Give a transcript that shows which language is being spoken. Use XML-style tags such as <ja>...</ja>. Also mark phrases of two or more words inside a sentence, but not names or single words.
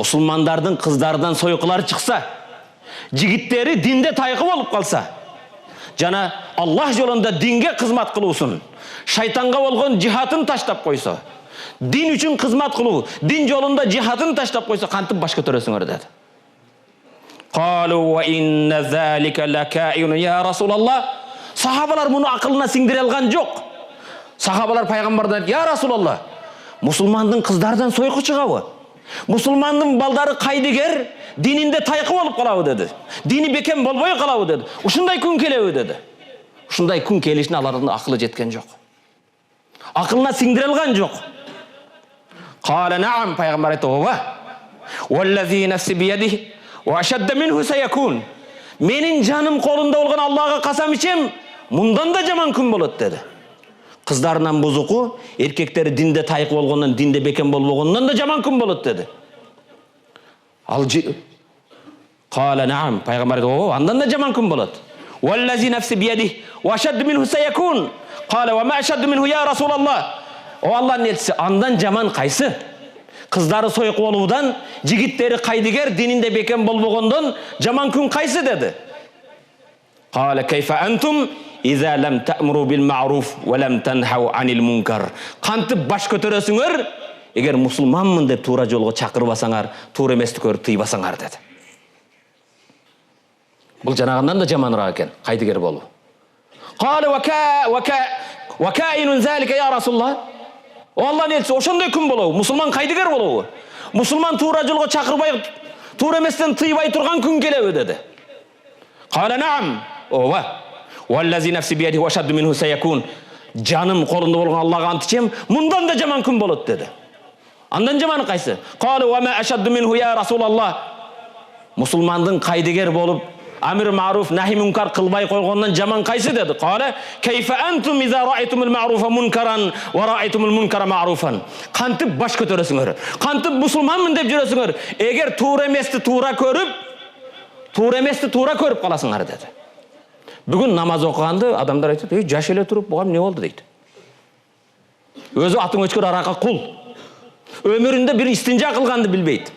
<ky>Мусулмандардын кыздарынан сойкулар чыкса, жигиттери динде тайкы болуп калса, жана Аллах жолунда динге кызмат кылуусун, шайтанга болгон жихатын таштап койсо, дин үчүн кызмат кылуу, дин жолунда жихатын таштап койсо, кантип баш көтөрөсүңөр деди.</ky> <ar>قالوا وإن ذلك لكائن يا رسول الله.</ar> <ky>Сахабалар муну акылына сиңдире алган жок. Сахабалар пайгамбардан айтты:</ky> <ar>"يا رسول الله,</ar> <ky>мусулмандын кыздардан сойку чыгабы? Мусулмандын балдары кайдыгер, дининде тайкы болуп калабы?" деди. "Дини бекем болбой калабы?" деди. "Ушундай күн келеби?" деди. Ушундай күн келишине алардын акылы жеткен жок. Акылына сиңдире алган жок.</ky> <ar>قال نعم,</ar> <ky>пайгамбар айтты: "Ооба.</ky> <ar>والذي نفسي بيده وأشد منه سيكون."</ar> <ky>Менин жаным колунда болгон Аллага касам ичем, мындан да жаман күн болот деди. Кыздарынан бузуку, эркектери динде тайкы болгондон, динде бекем болбогондон да жаман күн болот деди.</ky> <ar>قال نعم,</ar> <ky>пайгамбар айтты: "Ооба, андан да жаман күн болот."</ky> <ar>والذي نفسي بيده وأشد منه سيكون. قال وما أشد منه يا رسول الله.</ar> <ky>О Аллахтын элчиси, андан жаман кайсы? Кыздары сойку болуудан, жигиттери кайдыгер, дининде бекем болбогондон жаман күн кайсы деди.</ky> <ar>قال كيف أنتم إذا لم تأمروا بالمعروف ولم تنهوا عن المنكر.</ar> <ky>Кантип баш көтөрөсүңөр, эгер мусулманмын деп туура жолго чакырбасаңар, туура эмести көрүп тыйбасаңар деди. Бул жанагындан да жаманыраак экен, кайдыгер болуу.</ky> <ar>قال وكائن ذلك يا رسول الله.</ar> <ky>О Аллахтын элчиси, ошондой күн болобу? Мусулман кайдыгер болобу? Мусулман туура жолго чакырбай, туура эместен тыйбай турган күн келеби деди.</ky> <ar>قال نعم. Ооба. والذي نفسي بيده وأشد منه سيكون.</ar> <ky>Жаным колунда болгон Аллага ант ичем, мындан да жаман күн болот деди. Андан жаманы кайсы?</ky> <ar>قال وما أشد منه يا رسول الله.</ar> <ky>Мусулмандын кайдыгер болуп,</ky> <ar>أمر معروف نهي منكر</ar> <ky>кылбай койгондон жаман кайсы деди.</ky> <ar>قال كيف أنتم إذا رأيتم المعروف منكرا ورأيتم المنكر معروفا.</ar> <ky>Кантип баш көтөрөсүңөр? Кантип мусулманмын деп жүрөсүңөр? Эгер туура эмести туура көрүп каласыңар деди. Бүгүн намаз окуганды адамдар айтат: "Эй, жаш эле туруп буга эмне болду?" дейт. Өзү атың өчкөр арака кул. Өмүрүндө бир истинжа кылганды билбейт.</ky>